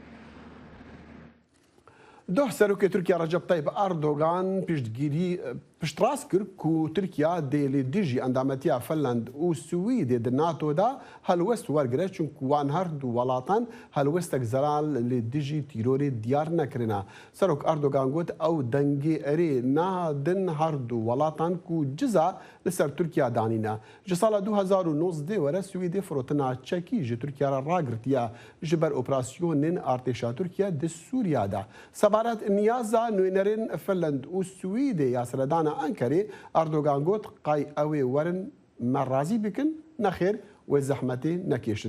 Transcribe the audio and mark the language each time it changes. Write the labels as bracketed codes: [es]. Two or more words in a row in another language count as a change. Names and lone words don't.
[ku] دوه سەرۆکی تورکیا ڕەجەب تایب ئەردۆغان پشتڕاست کرد و تورکیا دێ لێ دژی ئەندامەتیە فەنلاند و سوئیدێ د ناتۆدا هەلوەست وەرگرێت، چونکە وان هەردوو وڵاتان هەلوەستێک زەرال لێ دژی تیرۆری دیار نەکردنا. سەرۆک ئەردۆغان گوت ئەو دەنگێ ئەرێ نادن هەردوو وڵاتان و جزا لەسەر تورکیا دانینە. ji sala 2019 were Swêdê firotina çekî ji Tirkiye re ragirtiye ji ber operasyonên artêşa Tirkiye di Sûriya de. Sebaret niyaza nûnerên Finland û Swêdê ya seredana Enkerê Erdogan got qay ew ê werin me razî bikin nexêr wê zehmetê nekêşin.